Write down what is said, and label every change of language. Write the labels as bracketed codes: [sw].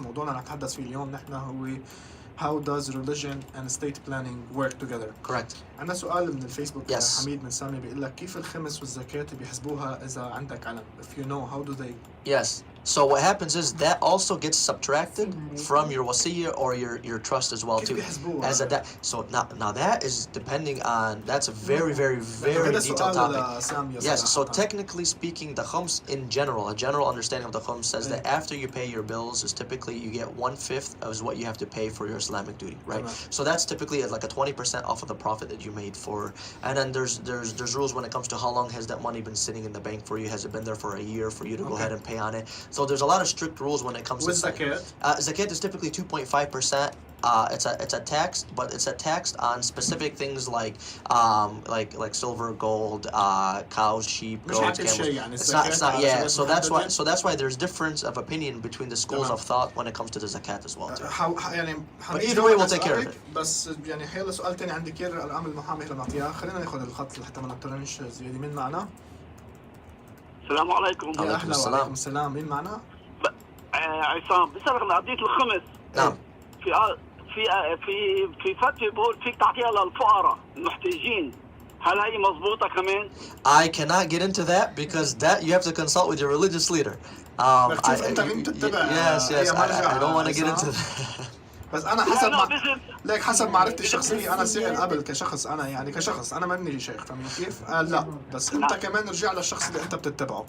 [ar] موضوعنا رح نتحدث فيه اليوم نحن هو [en] How does religion and estate planning work together? Correct. [ar] عندنا سؤال من الفيسبوك. [en] Yes. [ar] حميد من سامي بيقول لك كيف الخمس والزكاة بيحسبوها إذا عندك علم؟ [en] If you know, how do they? Yes. So what happens is that also gets subtracted from your wasiyah or your trust as well too. As a so now that is depending on, that's a very detailed topic. Yes. So technically speaking, the khums in general, a general understanding of the khums says that after you pay your bills is typically you get 1/5 of what you have to pay for your Islamic duty, right? So that's typically like a 20% off of the profit that you made for. And then there's rules when it comes to how long has that money been sitting in the bank for you? Has it been there for a year for you to go ahead and pay on it? So there's a lot of strict rules when it comes to zakat. Zakat is typically 2.5%. It's a tax, but it's a tax on specific things like silver, gold, cows, sheep, goats, camels. It's not so that's why there's difference of opinion between the schools of thought when it comes to the zakat as well too. [ar] يعني [en] But either way we'll take care of it. [ar] بس يعني حيلا سؤال تاني عندي كير الأرقام المحامي اللي نعطيها. خلينا ناخذ الخط لحتى ما نضطرنش زيادة. مين معنا؟ السلام عليكم. يا أهلا وعليكم السلام. مين معنا؟ عصام. بسألك قضية الخمس. نعم. في فتوى بقول فيك تعطيها للفقراء المحتاجين. هل هي مضبوطة كمان؟ [en] I cannot get into that because that you have to consult with your religious leader. Yes, I don't want to get into that. [ar] بس انا حسب معرفتي الشخصيه انا سائل قبل كشخص، انا يعني كشخص انا ماني شيخ، فاهمين كيف؟ لا بس انت كمان رجع للشخص اللي انت بتتبعه.